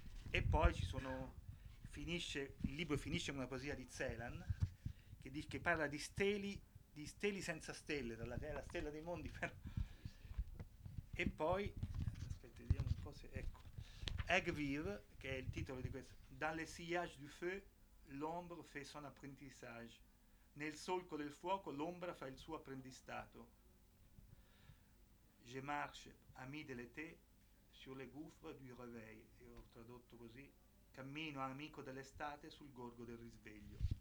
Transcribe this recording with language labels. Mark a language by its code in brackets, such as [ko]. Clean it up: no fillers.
[it] E poi il libro finisce con una poesia di Celan che parla di steli senza stelle, la stella dei mondi, però. E poi, aspetta, vediamo un po' se, ecco, Aigle Vive, che è il titolo di questo: [fr] Dans le sillage du feu, l'ombre fait son apprentissage. [it] Nel solco del fuoco, l'ombra fa il suo apprendistato. [fr] Je marche, ami de l'été, sur le gouffre du réveil. [it] Tradotto così: cammino amico dell'estate sul gorgo del risveglio.